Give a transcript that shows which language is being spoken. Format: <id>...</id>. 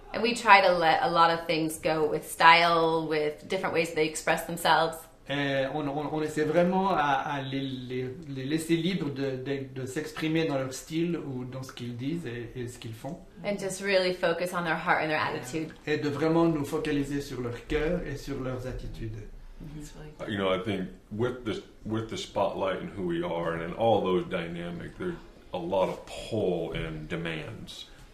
<en>And we try to let a lot of things go with style, with different ways they express themselves.</en> <fr>Et on essaie vraiment à les laisser libres de s'exprimer dans leur style ou dans ce qu'ils disent et ce qu'ils font.</fr> <en>And just really focus on their heart and their attitude.</en> <fr>Et de vraiment nous focaliser sur leur cœur et sur leurs attitudes.</fr> <en>It's really good. You know, I think with the spotlight and who we are and in all those dynamics, there's a lot of pull and demands.</en>